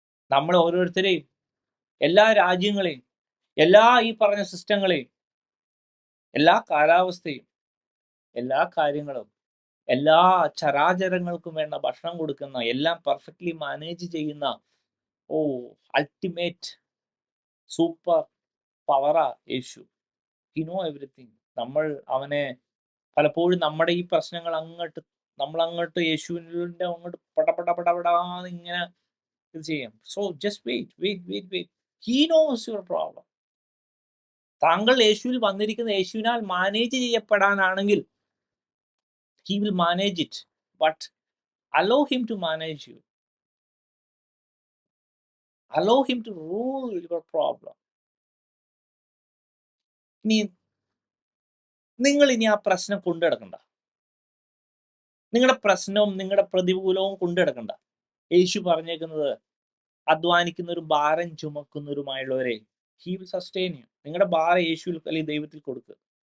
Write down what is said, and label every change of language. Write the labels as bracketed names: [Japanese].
[Malayalam] നമ്മൾ ഓരോരുത്തരെയും, എല്ലാ രാജ്യങ്ങളെയും, എല്ലാ ഈ പറഞ്ഞ സിസ്റ്റങ്ങളെയും, എല്ലാ കാലാവസ്ഥയും, എല്ലാ കാര്യങ്ങളും, എല്ലാ ചരാചരങ്ങൾക്കും വേണ്ട ഭക്ഷണം കൊടുക്കുന്ന, എല്ലാം പെർഫെക്റ്റ്ലി മാനേജ് ചെയ്യുന്ന ultimate super പവറാ Yeshu. [English] He know everything. [Malayalam] നമ്മൾ അവനെ പലപ്പോഴും നമ്മുടെ ഈ പ്രശ്നങ്ങൾ നമ്മളങ്ങോട്ട് യേശുവിൻ്റെ അങ്ങോട്ട് പടപടാന്ന് ഇങ്ങനെ ഇത് ചെയ്യും. [English] So just wait. He knows your problem. [Malayalam] താങ്കൾ യേശുവിൽ വന്നിരിക്കുന്ന യേശുവിനാൽ manage ചെയ്യപ്പെടാനാണെങ്കിൽ [English] he will manage it, but allow him to manage you. Allow him to rule your problem. [Malayalam] നിങ്ങൾ ഇനി ആ പ്രശ്നം കൊണ്ടുനടക്കണ്ട. നിങ്ങളുടെ പ്രശ്നവും നിങ്ങളുടെ പ്രതികൂലവും കൊണ്ടുനടക്കണ്ട. യേശു പറഞ്ഞേക്കുന്നത്, അധ്വാനിക്കുന്നവരും ഭാരം ചുമക്കുന്നവരുമായുള്ളവരെ [English] he will sustain you. [Malayalam] നിങ്ങളുടെ ഭാരം യേശുവിൽ അല്ലെങ്കിൽ ദൈവത്തിൽ കൊടുക്കുക.